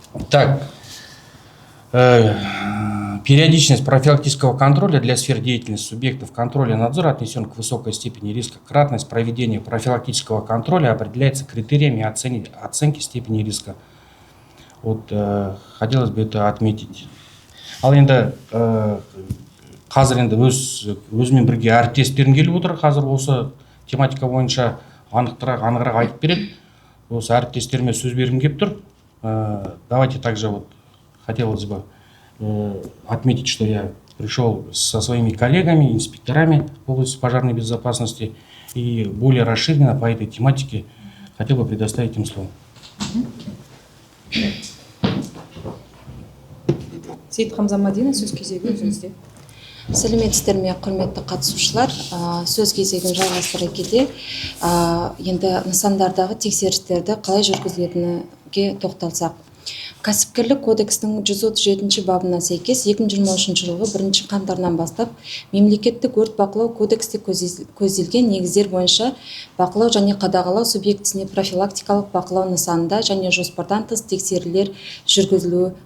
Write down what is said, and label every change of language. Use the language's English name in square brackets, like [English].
[Russian] Так, периодичность профилактического контроля для сфер деятельности субъектов контроля и надзора отнесен к высокой степени риска. Кратность проведения профилактического контроля определяется критериями оценки степени риска. Вот, хотелось бы это отметить. [Kazakh] Ал енді қазір енді өзімен бірге әріптестерім келіп отыр. Қазір осы тематика бойынша анығырақ айтып береді. Осы әріптестеріме сөз бергім келіп тұр. [Russian] Давайте также вот хотелось бы отметить, что я пришел со своими коллегами, инспекторами в области пожарной безопасности и более расширенно по этой тематике хотел бы предоставить им слово. [Kazakh] Сейіт Қамза Мадина, сөз кезегі өзіңізде. Сәлеметсіздер ме, құрметті қатысушылар. Сөз кезегін жалғастыра келе, енді нысандардағы тексерістерді қалай жүргізілетініне тоқталсақ. Кәсіпкерлік кодексінің 137 бабына сәйкес 2023 жылғы 1 қаңтарынан бастап мемлекеттік өрт бақылау кодексте көзделген негіздер бойынша бақылау және қадағалау субъектісіне профилактикалық бақылау нысанында және жоспардан тыс тексерулер жүргізілуі